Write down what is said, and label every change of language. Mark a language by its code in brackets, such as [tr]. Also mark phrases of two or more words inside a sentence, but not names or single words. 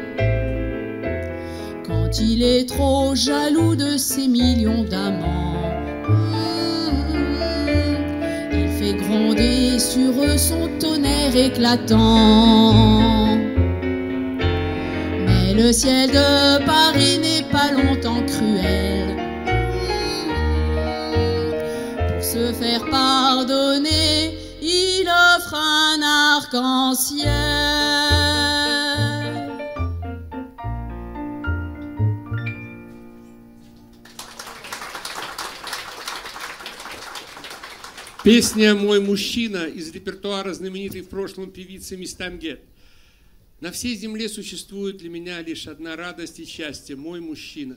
[fr] Quand il est trop jaloux de ses millions d'amants, il fait gronder sur eux son tonnerre éclatant. Mais le ciel de Paris n'est pas longtemps cruel. Pour se faire pardonner, il offre un arc-en-ciel. [ru] Песня «Мой мужчина» из репертуара знаменитой в прошлом певицы Мисс Тамгет. На всей земле существует для меня лишь одна радость и счастье – мой мужчина.